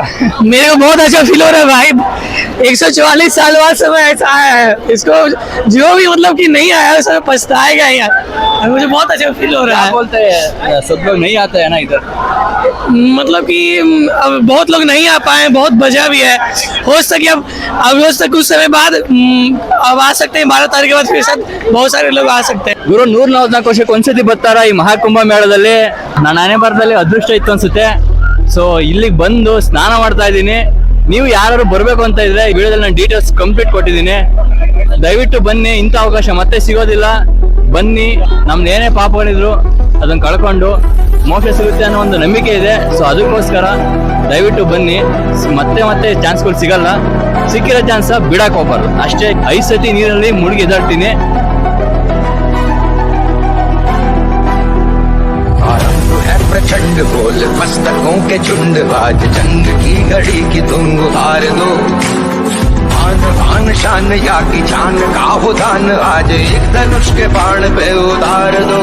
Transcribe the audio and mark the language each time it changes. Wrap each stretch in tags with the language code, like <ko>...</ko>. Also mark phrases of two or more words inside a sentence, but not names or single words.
<hi>मेरे को बहुत अच्छा फील हो रहा है भाई। 144 साल बाद समय ऐसा आया है, इसको जो भी मतलब कि नहीं आया उस समय पछताएगा यार। मुझे बहुत अच्छा फील हो रहा क्या है। बोलते हैं, सब लोग नहीं आते हैं ना इधर? मतलब कि अब बहुत लोग नहीं आ पाए हैं, बहुत वजह भी है। हो सके अब हो सके कुछ समय बाद अब आ सकते हैं, 12 तारीख के बाद फिर साथ बहुत सारे लोग आ सकते हैं।</hi> <kn>ಗುರು 144 ವರ್ಷಕ್ಕೆ ಒಂದ್ಸತಿ ಬರ್ತಾರ ಈ ಮಹಾಕುಂಭ ಮೇಳದಲ್ಲಿ. ನಾನು ನಾನೇ ಬರ್ದಲ್ಲಿ ಅದೃಷ್ಟ ಇತ್ತು ಅನ್ಸುತ್ತೆ. ಸೊ ಇಲ್ಲಿಗೆ ಬಂದು ಸ್ನಾನ ಮಾಡ್ತಾ ಇದ್ದೀನಿ. ನೀವು ಯಾರು ಬರ್ಬೇಕು ಅಂತ ಇದ್ರೆ ಈ ವಿಡಿಯೋದಲ್ಲಿ ನಾನು</kn> <en>details complete</en> <kn>ಕೊಟ್ಟಿದ್ದೀನಿ. ದಯವಿಟ್ಟು ಬನ್ನಿ, ಇಂಥ ಅವಕಾಶ ಮತ್ತೆ ಸಿಗೋದಿಲ್ಲ. ಬನ್ನಿ, ನಮ್ದು ಏನೇ ಪಾಪಗಳಿದ್ರು ಅದನ್ನ ಕಳ್ಕೊಂಡು ಮೋಕ್ಷ ಸಿಗುತ್ತೆ ಅನ್ನೋ ಒಂದು ನಂಬಿಕೆ ಇದೆ. ಸೊ ಅದಕ್ಕೋಸ್ಕರ ದಯವಿಟ್ಟು ಬನ್ನಿ. ಮತ್ತೆ ಮತ್ತೆ ಚಾನ್ಸ್ಗಳು ಸಿಗಲ್ಲ, ಸಿಕ್ಕಿರೋ ಚಾನ್ಸ್ ಬಿಡಕ್ ಹೋಗ್ಬಾರ್ದು ಅಷ್ಟೇ. 5 ಸತಿ ನೀರಲ್ಲಿ ಮುಳುಗಿ ಎದ್ದಾಡ್ತೀನಿ.</kn> <hi>प्रचंड बोल मस्तकों के झुंड आज जंग की घड़ी की तुम हार दो। आन बान शान या की जान का हो दान आज एक धनुष के बाण पे उतार दो।</hi>